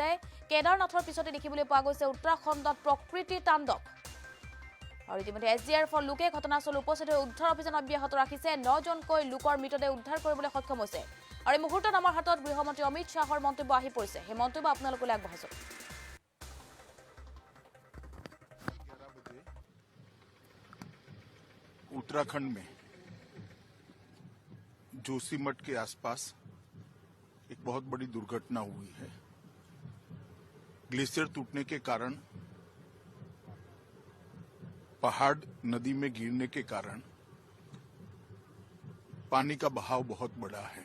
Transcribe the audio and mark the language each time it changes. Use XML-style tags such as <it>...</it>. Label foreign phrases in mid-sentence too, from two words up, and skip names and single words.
<as>কেদাৰনাথৰ পিছতে দেখিবলৈ পোৱা গৈছে উত্তৰাখণ্ডত প্ৰকৃতিৰ তাণ্ডৱ। আৰু ইতিমধ্যে SDRFৰ লোকে ঘটনাস্থলীত উপস্থিত হৈ উদ্ধাৰ অভিযান অব্যাহত ৰাখিছে। 9জনকৈ লোকৰ মৃতদেহ উদ্ধাৰ কৰিবলৈ সক্ষম হৈছে। আৰু এই মুহূৰ্তত আমাৰ হাতত গৃহমন্ত্ৰী অমিত শ্বাহৰ মন্তব্য আহি পৰিছে। সেই মন্তব্য আপোনালোকলৈ আগবঢ়াইছোঁ।</as> <hi>उत्तराखंड में जोशीमठ के आसपास एक बहुत बड़ी दुर्घटना हुई है। ग्लेशियर टूटने के कारण, पहाड़ नदी में गिरने के कारण पानी का बहाव बहुत बड़ा है।</hi>